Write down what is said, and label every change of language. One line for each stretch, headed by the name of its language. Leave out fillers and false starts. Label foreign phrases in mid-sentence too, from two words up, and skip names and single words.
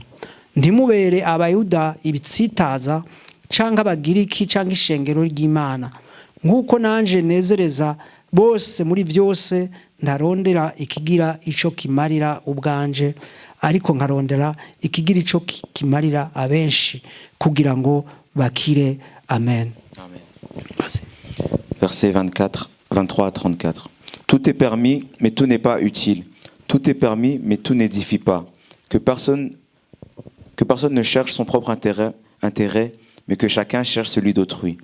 Rundi: Ntimubere abayuda ibitsitaza canke abagiriki canke ishengero ry'Imana. Nkuko nanje nezereza bose muri vyose ndarondera ikigira ico kimarira ubwanje ariko nkarondera ikigira ico kimarira abenshi kugira ngo bakire. Amen.
French: Amen. Verset 23 à 34. Tout est permis, mais tout n'est pas utile. Tout est permis, mais tout n'édifie pas. Que personne ne cherche son propre intérêt, mais que chacun cherche celui d'autrui.